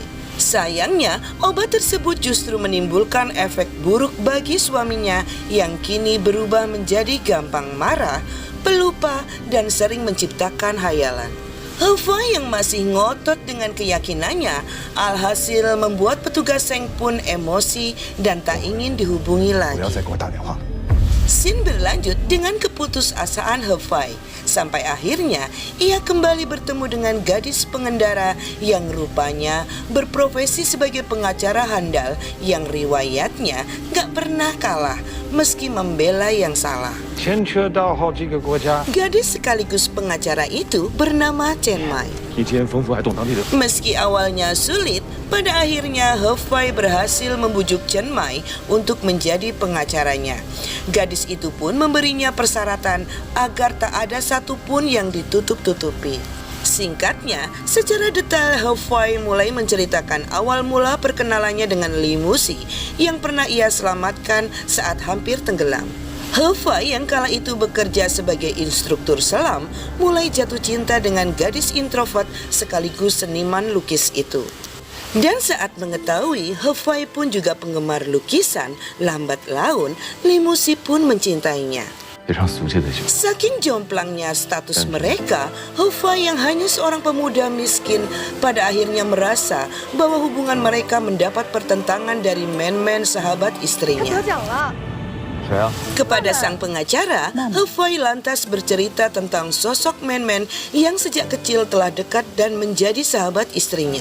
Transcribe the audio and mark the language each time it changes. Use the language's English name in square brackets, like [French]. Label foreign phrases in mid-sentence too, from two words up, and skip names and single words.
[Indonesian] Sayangnya, obat tersebut justru menimbulkan efek buruk bagi suaminya yang kini berubah menjadi gampang marah, pelupa, dan sering menciptakan hayalan. He-Fai yang masih ngotot dengan keyakinannya, alhasil membuat petugas Seng pun emosi dan tak ingin dihubungi [Chinese] 不 [Indonesian] lagi. [Chinese] 要再给我打电话。 [Indonesian] Scene berlanjut dengan keputusasaan He-Fai. Sampai akhirnya ia kembali bertemu dengan gadis pengendara yang rupanya berprofesi sebagai pengacara handal yang riwayatnya gak pernah kalah meski membela yang salah. [Chinese] 牵扯到好几个国家， [Indonesian] Gadis sekaligus pengacara itu bernama Chen Mai. [Chinese] 以前丰富还懂当地的。 [Indonesian] Meski awalnya sulit, pada akhirnya He-Fai berhasil membujuk Chen Mai untuk menjadi pengacaranya. Gadis itu pun memberinya persyaratan agar tak ada satupun yang ditutup-tutupi. Singkatnya, secara detail He-Fai mulai menceritakan awal mula perkenalannya dengan Limusi yang pernah ia selamatkan saat hampir tenggelam. He-Fai yang kala itu bekerja sebagai instruktur selam mulai jatuh cinta dengan gadis introvert sekaligus seniman lukis itu. Dan saat mengetahui He-Fai pun juga penggemar lukisan, lambat laun Limusi pun mencintainya. [Chinese] 非常俗气的酒。 [Indonesian] Saking jomplangnya status mereka, He-Fai yang hanya seorang pemuda miskin pada akhirnya merasa bahwa hubungan mereka mendapat pertentangan dari men-men sahabat istrinya. [Chinese] 谁啊？ [Indonesian] Kepada sang pengacara, He-Fai lantas bercerita tentang sosok men-men yang sejak kecil telah dekat dan menjadi sahabat istrinya.